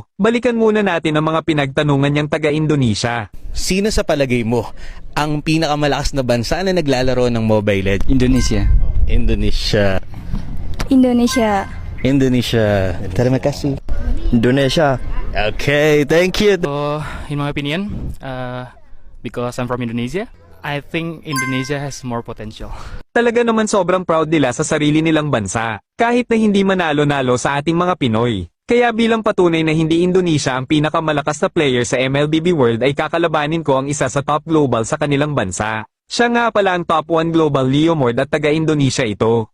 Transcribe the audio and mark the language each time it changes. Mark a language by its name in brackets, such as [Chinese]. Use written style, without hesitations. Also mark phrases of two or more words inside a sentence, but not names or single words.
[Filipino] Balikan muna natin ang mga pinagtanungan niyang taga-Indonesia. Sino sa palagay mo ang pinakamalakas na bansa na naglalaro ng Mobile Legends? Indonesia. Indonesia. Indonesia. [Indonesian] Indonesia. Terima kasih. Indonesia. [English] Okay, thank you. In my opinion, because I'm from Indonesia, I think Indonesia has more potential. [Filipino] Talaga naman sobrang proud nila sa sarili nilang bansa, kahit na hindi manalo-nalo sa ating mga Pinoy. Kaya bilang patunay na hindi Indonesia ang pinakamalakas na player sa MLBB World ay kakalabanin ko ang isa sa top global sa kanilang bansa. Siya nga pala ang top 1 global Leomord at taga-Indonesia ito.